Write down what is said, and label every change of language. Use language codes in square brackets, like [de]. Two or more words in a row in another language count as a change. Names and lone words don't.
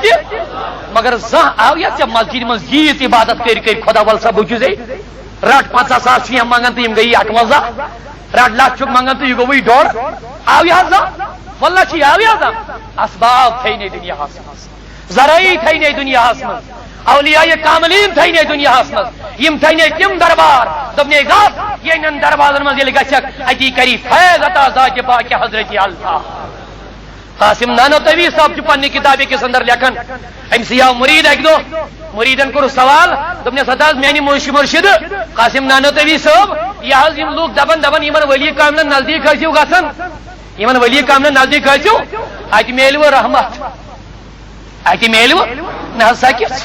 [ks] مگر زانٛہہ آو یا ژےٚ مسجد منٛز ییٖژ عبادت کٔرۍ کٔرۍ خۄدا وَل سا بہٕ چھُسے رٹ 50,000 چھِ یِم منگان تہٕ یِم گٔیی 58، رٹ لچھ چھُکھ منگان تہٕ یہِ گوٚوُے ڈۄڑ. آو یا زانٛہہ؟ واللہ چھِ آو یا زانٛہہ؟ اسباب تھٲینے دُنیاہس منٛز، ذرٲعی تھٲینے دُنیاہس منٛز، اولیاء کاملین تھٲینے دُنیاہس منٛز. یم تھٲینے تِم دربار دوٚپنے گژھ یِہٕنٛدٮ۪ن دربارن منٛز ییٚلہِ گژھکھ اتی کری فیض عطا ذاتِ پاکِ حضرت اللہ. قاسم نانوتوی صاحب چھُ پننہِ کتابہِ کِس اندر لیکھان، أمِسٕے آو مُریٖد اکہِ دۄہ، مُریٖدن کوٚرُس سوال، دوٚپنس ہتا حظ میانہِ مُرشِد قاسم نانوتوی صٲب، یہِ حظ یِم لوٗکھ دپان یِمن ؤلی کاملن نزدیٖک ٲسِو گژھان، یِمن ؤلی کاملن نزدیٖک ٲسِو، اتہِ میلوٕ رحمت، اتہِ میلوٕ نہ حظ سا کِژھ.